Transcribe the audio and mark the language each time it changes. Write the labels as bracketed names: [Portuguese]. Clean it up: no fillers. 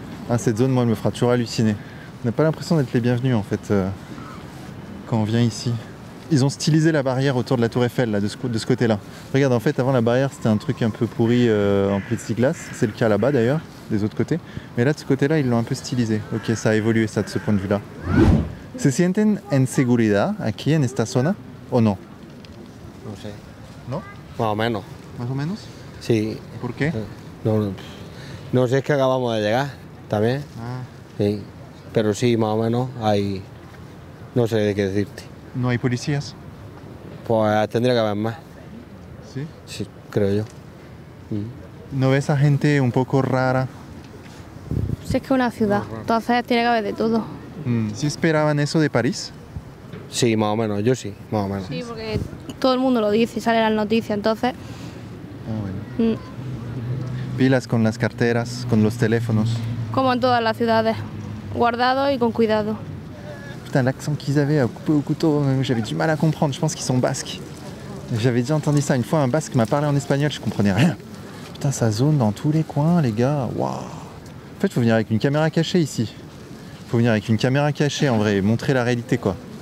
[French] Ah, cette zone, moi, elle me fera toujours halluciner. On n'a pas l'impression d'être les bienvenus, en fait, quand on vient ici. Ils ont stylisé la barrière autour de la Tour Eiffel, là, de ce côté-là. Regarde, en fait, avant la barrière, c'était un truc un peu pourri en plexiglas. C'est le cas là-bas, d'ailleurs, des autres côtés. Mais là, de ce côté-là, ils l'ont un peu stylisé. Ok, ça a évolué, ça, de ce point de vue-là. [Spanish] ¿Se sienten en seguridad aquí en esta zona o no? No sé. ¿No? Más o menos. ¿Más o menos? Sí. ¿Por qué? No sé, es que acabamos de llegar también. Ah. Sí. Pero sí, más o menos hay. No sé de qué decirte. ¿No hay policías? Pues tendría que haber más. ¿Sí? Sí, creo yo. ¿No ves a gente un poco rara? Si es que es una ciudad, entonces tiene que haber de todo. ¿Sí esperaban eso de París? Sí, más o menos, yo sí, más o menos. Sí, porque todo el mundo lo dice y sale en las noticias, entonces... Ah, bueno. Pilas con las carteras, con los teléfonos. Como en todas las ciudades, guardado y con cuidado. [French] Putain, l'accent qu'ils avaient à couper au couteau, j'avais du mal à comprendre, je pense qu'ils sont basques. J'avais déjà entendu ça, une fois un basque m'a parlé en espagnol, je comprenais rien. Putain, ça zone dans tous les coins, les gars, waouh. En fait, il faut venir avec une caméra cachée ici. Faut venir avec une caméra cachée en vrai, et montrer la réalité quoi.